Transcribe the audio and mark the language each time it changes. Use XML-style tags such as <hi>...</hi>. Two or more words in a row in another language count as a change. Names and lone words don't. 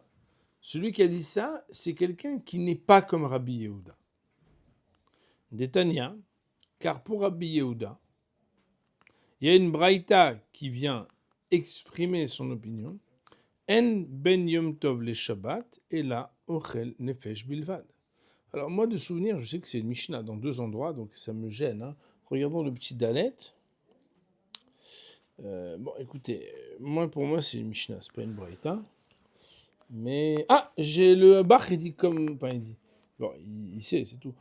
<fr>Celui qui a dit ça, c'est quelqu'un qui n'est pas comme Rabbi Yehuda. Détania, car pour Rabbi Yehuda, il y a une braïta qui vient exprimer son opinion.</fr> <he>אין בין יום טוב לשבת אלא אוכל נפש בלבד.</he> <fr>Alors moi, de souvenir, je sais que c'est une Mishnah dans 2 endroits, donc ça me gêne. Hein. Regardons le petit Dalet. Bon, écoutez, pour moi, c'est une Mishnah, c'est pas une Braïta. Mais... Ah, j'ai le Bach, il dit comme... Enfin, il dit... Bon, il sait, c'est tout.</fr>